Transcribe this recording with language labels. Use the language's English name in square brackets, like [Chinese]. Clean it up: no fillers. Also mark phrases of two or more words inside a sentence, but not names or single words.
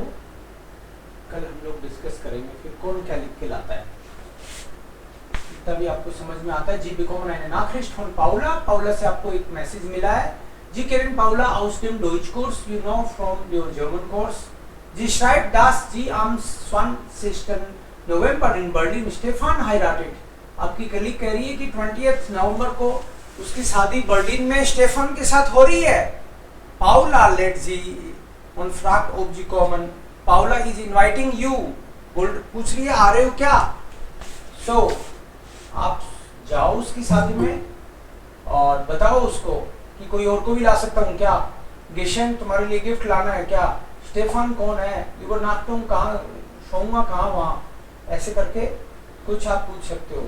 [Hindi] कल हम लोग डिस्कस करेंगे फिर कौन क्या लिख के लाता है. तभी आपको समझ में आता है। [German] Sie bekommen eine Nachricht von Paula, [Hindi] Paula से आपको एक मैसेज मिला है। [German] Sie kennen Paula aus dem Deutschkurs, [English] you know from your German course. [German] Sie schreibt, dass sie am 20. November in Berlin Stefan heiratet. [Hindi] आपकी कलीग कह रही है कि 20th नवंबर को उसकी शादी बर्लिन में स्टेफन के साथ हो रही है। [German] Paula lädt sie und fragt ob sie kommen. [English] Paula is inviting you. [Hindi] पूछ रही है आ रहे हो क्या? So आप जाओ उसकी शादी में और बताओ उसको कि कोई और को भी ला सकता हूँ क्या? गिशन तुम्हारे लिए गिफ्ट लाना है क्या? स्टेफन कौन है? यूबरनाक्टुम कहाँ सोऊंगा कहाँ वहाँ? ऐसे करके कुछ आप पूछ सकते हो।